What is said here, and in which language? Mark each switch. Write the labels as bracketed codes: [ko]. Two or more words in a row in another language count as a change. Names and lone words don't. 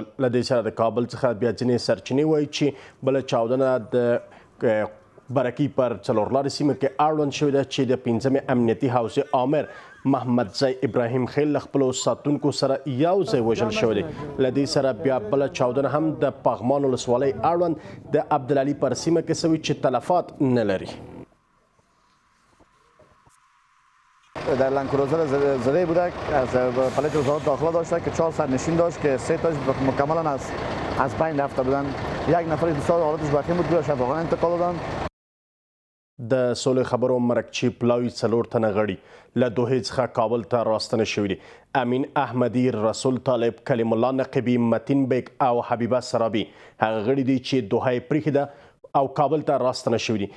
[ps] له دې سره د کابل څخه بیا ځینې سرچینې وایي چې بله چاودنه د برکي پر څلورلارې سیمه کې اړوند شوې ده چې د 5مې امنیتي حوزې آمر محمد زی ابراهیم خیل له خپلو ساتونکو سره یو ځای وژل شوی دی. له دې سره بیا بله چاودنه هم د پغمان ولسوالۍ اړوند د عبدالعلي پر سیمه کې شوې چې تلفات نه لري. [fa] در لندکروزر زده بوده از پلیت وزارت داخله داشته که 4 سرنشین داشت که 3 تاش مکملا از پایین رفته بودن. یک نفر دوستان حالتش وخیم بود که شب واقعا انتقال دادن. [ps] د سولې خبرو مرکچی پلاوي 4 تنه غړي له دوحې څخه کابل ته راستنه شوي دي. امین احمدي، رسول طالب، کلیم الله نقبي، متین بیگ او حبیبه سرابي هغه غړي دي چې دوحه یې پرېښې ده او کابل ته راستنه شوي دي.